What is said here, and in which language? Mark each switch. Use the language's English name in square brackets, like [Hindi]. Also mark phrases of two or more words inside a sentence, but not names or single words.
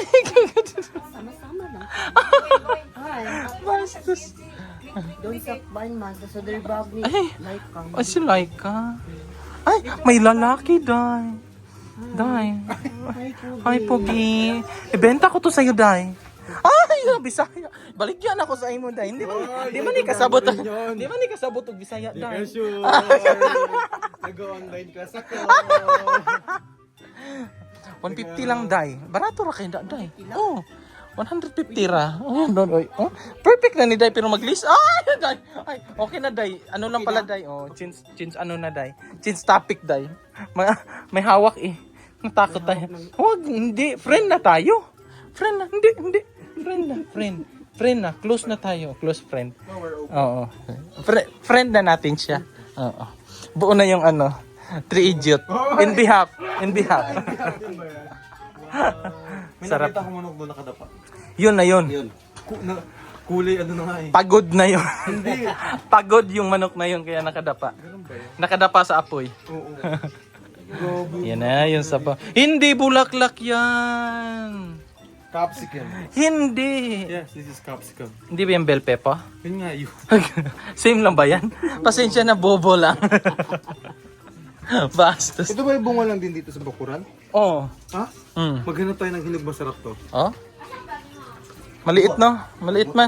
[Filipino] Sama-sama lang. Bastos. Doon sa Banmas, sa Derbagni, Ay. like kang. Ay, si Laika. Ay, may lalaki, day. Day. Hi, Pogi. Ibenta ko to sa'yo, day. Ay, Bisaya. [Cebuano] Baligyan ako sa imo, day. Hindi man ni kasabot. Hindi man ni kasabot og Bisaya, day. [Filipino] Sure. Nag- [English] online class [Filipino] ako. [Cebuano] 150 lang, day. Barato ra kay day. Oh. 150 ra. Oh, oh. Perfect na ni day pero mag-list. Ay, day. [Filipino] Ay, okay na, day. Ano lang pala, day. Oh, change ano na, day. [English] Change topic, [Filipino] day. May hawak eh. Natakot tayo. Wag, hindi. Friend na tayo. Friend na. Hindi. Friend na. Close na tayo. [English] Close friend. [Filipino] Oo. Friend na natin siya. Oo. Buo na yung ano. [English] 3 idiot. In behalf. [Filipino] May Sarap. nakita ko manok doon nakadapa. Yun na yun. Kulay ano na nga eh. Pagod na yun. Pagod yung manok na yun kaya nakadapa. Nakadapa sa apoy. Oo. Yan na yung sabaw. Hindi bulaklak yan. Capsicum. Hindi. [English] Yes, this is capsicum. [Filipino] Hindi ba yung [English] bell pepper? [Filipino] Yun nga yun. Same lang ba yan? Pasensya na, bobo lang. Bastos. Ito ba yung bunga lang din dito sa Bakuran? Oh. Ha? Mm. Maghanap tayo ng hinog masarap to. Oh? Maliit, no? Maliit man.